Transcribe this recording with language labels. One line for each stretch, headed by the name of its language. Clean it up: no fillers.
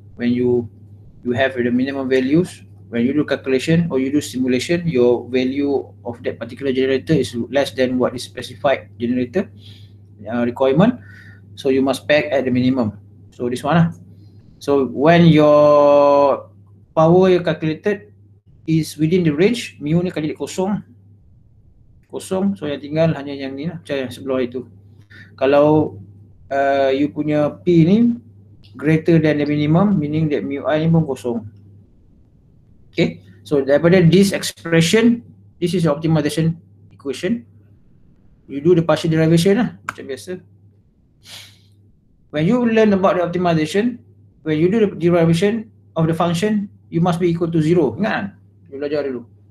English: When you have the minimum values, when you do calculation or you do simulation, your value of that particular generator is less than what is specified generator requirement. So you must pack at the minimum. So this one lah. So when your power you calculated is within the range,
Malay: mu ni kali kosong. Kosong, so yang tinggal hanya yang ni lah, macam yang sebelah itu. Kalau you punya P ni
English: greater than the minimum, meaning that
Malay: mu I ni pun kosong.
English: Okay, so daripada this expression, this is your optimization equation. You do the partial derivation lah,
Malay: macam biasa.
English: When you learn about the optimization, when you do the derivation of the function, you must be equal to 0.
Malay: Ingat kan? You belajar dulu.